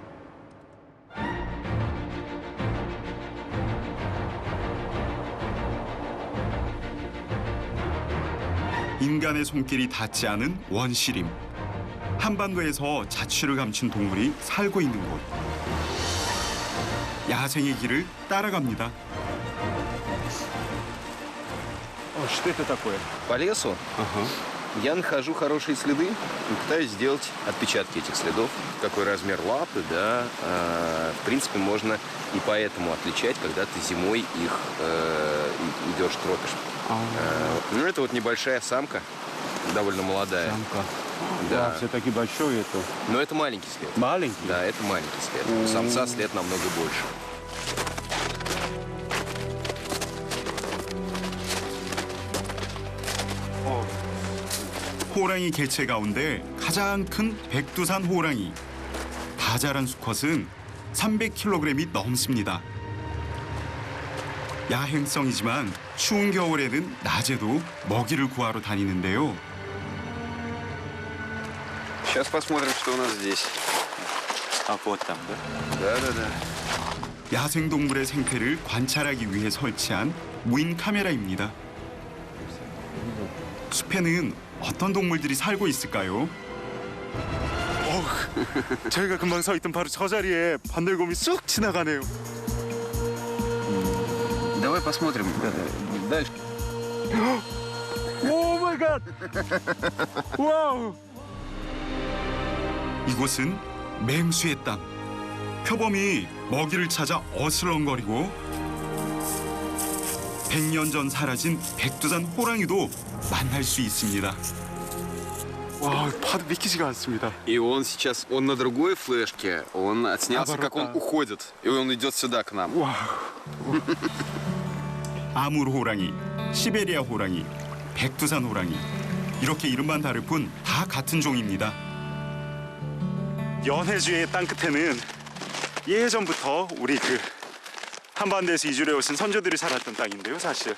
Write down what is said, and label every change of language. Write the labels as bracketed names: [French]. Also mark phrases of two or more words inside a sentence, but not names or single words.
[Korean] 인간의 손길이 닿지 않은 원시림. 한반도에서 자취를 감춘 동물이 살고 있는 곳. 야생의 길을 따라갑니다. [Russian] Что это такое? По лесу я нахожу хорошие следы и пытаюсь сделать отпечатки этих следов. Какой размер лапы, да. В принципе, можно и поэтому отличать, когда ты зимой их идешь, тропишь. Ну, это вот небольшая самка, довольно молодая. Самка. Да. все-таки большой это. Но это маленький след. Маленький? Да, это маленький след. У самца след намного больше. [Korean] 호랑이 개체 가운데 가장 큰 백두산 호랑이. 다 자란 수컷은 300kg이 넘습니다. 야행성이지만 추운 겨울에는 낮에도 먹이를 구하러 다니는데요. [Russian] Сейчас посмотрим, что у нас здесь. Вот там, да? Да. [Korean] 야생동물의 생태를 관찰하기 위해 설치한 무인 카메라입니다. 숲에는 어떤 동물들이 살고 있을까요? 저희가 금방 서 있던 바로 저 자리에 반달곰이 쑥 지나가네요. [Russian] Давай посмотрим дальше. [English] Oh my god! Wow! [Korean] 이곳은 맹수의 땅. 표범이 먹이를 찾아 어슬렁거리고 100년 전 사라진 백두산 호랑이도 만날 수 있습니다. 와, 봐도 믿기지가 않습니다. [Russian] И он сейчас, он на другой флешке, он отснялся, как он уходит. И он идет сюда к нам. [Korean] 아물 호랑이, 시베리아 호랑이, 백두산 호랑이. 이렇게 이름만 다를 뿐 다 같은 종입니다. 연해주의 땅 끝에는 예전부터 우리 한반도에서 이주해 오신 선조들이 살았던 땅인데요, 사실.